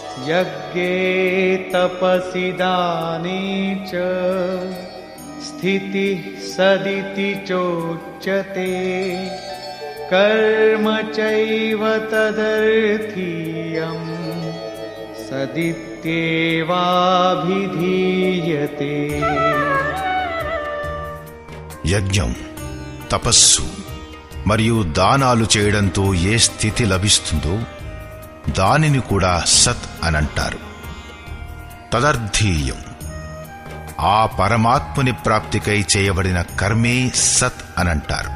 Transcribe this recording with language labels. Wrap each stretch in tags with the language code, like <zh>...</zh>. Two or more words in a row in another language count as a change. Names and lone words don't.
<sa>यज्ञे तपसि दाने च स्थितिः सदिति चोच्यते कर्म चैव तदर्थीयम् सदित्येवाभिधीयते।</sa> <te>యజ్ఞం, తపస్సు మరియు దానాలు చేయడంతో ఏ స్థితి లభిస్తుందో దానిని కూడా సత్ అనంటారు. తదర్థీయం, ఆ పరమాత్ముని ప్రాప్తికై చేయబడిన కర్మే సత్ అనంటారు.</te>